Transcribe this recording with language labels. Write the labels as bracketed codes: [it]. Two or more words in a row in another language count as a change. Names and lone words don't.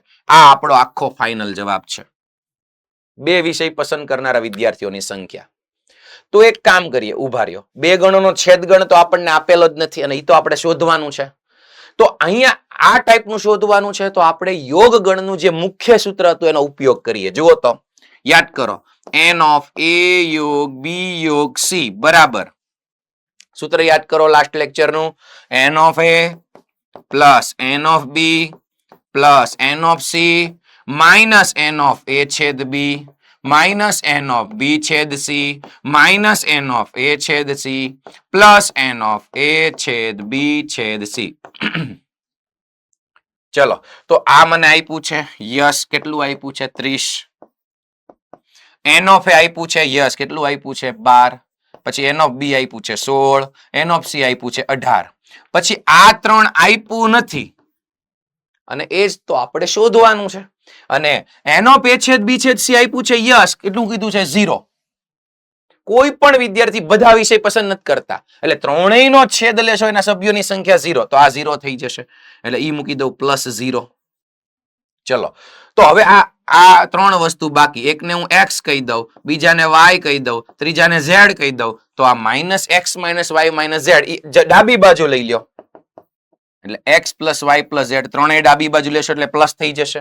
[gu] આ આપણો આખો ફાઇનલ જવાબ છે, બે વિષય પસંદ કરનારા વિદ્યાર્થીઓની સંખ્યા. તો એક કામ કરીએ, ઉભા રહ્યો, બે ગણોનો છેદ ગણ તો આપણને આપેલો જ નથી, અને એ તો આપણે શોધવાનું છે. તો અહીંયા આ ટાઈપનું શોધવાનું છે, તો આપણે યોગ ગણનું જે મુખ્ય સૂત્ર હતું એનો ઉપયોગ કરીએ. જુઓ તો યાદ કરો, [en] n of A [gu] યોગ B યોગ C બરાબર, સૂત્ર યાદ કરો [en] last lectureનું, n of A પ્લસ n of B પ્લસ n of C માઇનસ n of A છેદ B માઇનસ n of B છેદ C માઇનસ n of A છેદ C પ્લસ n of A છેદ B છેદ C. [gu] ચલો, તો આ મને આપ્યું છે યસ, કેટલું આપ્યું છે? 30. [en] n of A [gu] આપ્યું છે યસ, કેટલું આપ્યું છે? 12. પછી [en] n of B [gu] આપ્યું છે 16, [en] n of C [gu] આપ્યું છે 18. પછી આ ત્રણ આપ્યું નથી, અને એ જ તો આપણે શોધવાનું છે. અને [en] n of A [gu] છેદ B છેદ C આપ્યું છે યસ, કેટલું કીધું છે? 0. કોઈ પણ વિદ્યાર્થી બધા વિષય પસંદ નથી કરતા, એટલે ત્રણેયનો છેદ લેશો એના સભ્યોની સંખ્યા 0, તો આ 0 થઈ જશે, એટલે ઈ મૂકી દઉં +0. ચલો, તો હવે આ ત્રણ વસ્તુ બાકી, એકને હું x કહી દઉં, બીજાને y કહી દઉં, ત્રીજાને z કહી દઉં, તો આ -x -y -z ડાબી બાજુ લઈ લ્યો, એટલે x + y + z ત્રણેય ડાબી બાજુ લેશો એટલે પ્લસ થઈ જશે.